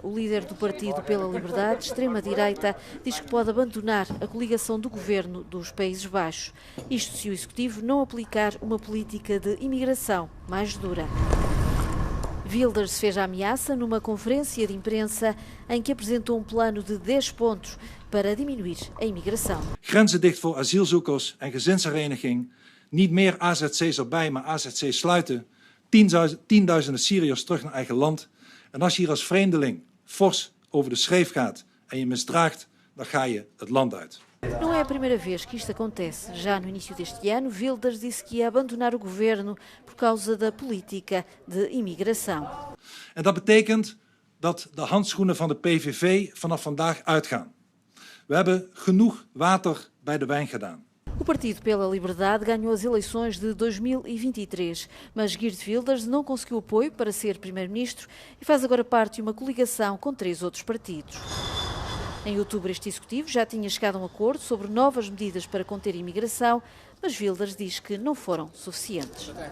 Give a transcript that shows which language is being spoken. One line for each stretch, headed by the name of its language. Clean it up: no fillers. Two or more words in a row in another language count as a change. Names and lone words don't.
Portuguese: O líder do Partido pela Liberdade, extrema-direita, diz que pode abandonar a coligação do governo dos Países Baixos. Isto se o Executivo não aplicar uma política de imigração mais dura. Wilders fez a ameaça numa conferência de imprensa em que apresentou um plano de 10 pontos para diminuir a imigração.
Dutch: Grenzen dicht voor asielzoekers en gezinshereniging. Niet meer AZC's erbij, maar AZC's sluiten. Tienduizenden Syriërs terug naar eigen land. En als je hier als vreemdeling fors over de schreef gaat en je misdraagt, dan ga je het land uit.
Portuguese: Não é a primeira vez que isto acontece. Já no início deste ano, Wilders disse que ia abandonar o governo por causa da política de imigração.
Dutch: En dat betekent dat de handschoenen van de PVV vanaf vandaag uitgaan. We hebben genoeg water bij de wijn gedaan.
Portuguese: O Partido pela Liberdade ganhou as eleições de 2023, mas Geert Wilders não conseguiu apoio para ser primeiro-ministro e faz agora parte de uma coligação com 3 outros partidos. Em outubro, este executivo já tinha chegado a um acordo sobre novas medidas para conter a imigração, mas Wilders diz que não foram suficientes.